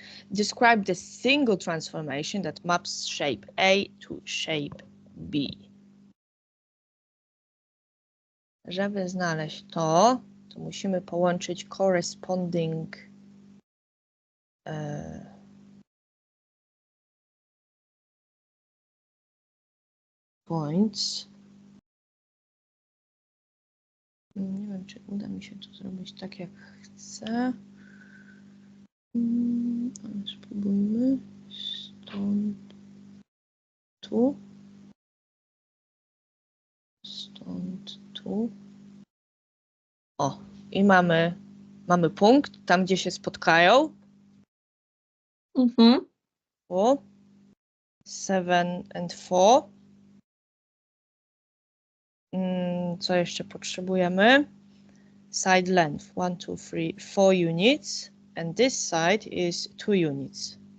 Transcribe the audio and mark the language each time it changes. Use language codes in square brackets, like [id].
[en] Describe the single transformation that maps shape A to shape B. [pl] Żeby znaleźć to musimy połączyć [en] corresponding points. [pl] Nie wiem, czy uda mi się to zrobić tak, jak chcę. Ale spróbujmy. Stąd tu. Stąd tu. O, i mamy punkt, tam gdzie się spotkają. [en] O, 7 and 4. [pl] Co jeszcze potrzebujemy? [en] Side length 1, 2, 3, 4 units, and this side is 2 units.